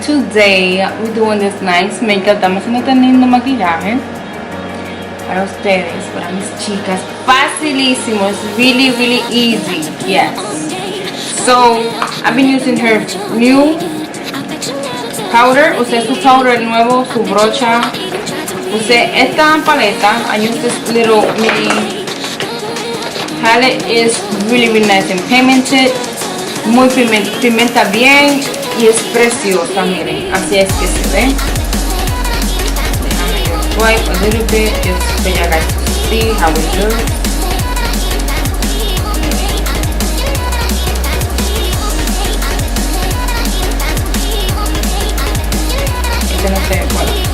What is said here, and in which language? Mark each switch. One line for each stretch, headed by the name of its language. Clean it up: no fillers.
English: Today we're doing this nice makeup.
Spanish: Estamos haciendo este lindo maquillaje para ustedes, para mis chicas. Facilísimo,
English: it's really easy. Yes. So I've been using her new powder.
Spanish: Usé su powder nuevo, su brocha. Usé esta paleta.
English: I use this little mini palette. Is really nice and pigmented.
Spanish: Muy pigmenta bien y es preciosa, miren, así es que se ve. Déjame yo
English: swipe a little bit just for you guys to see how it looks.
Spanish: Este no sé, bueno.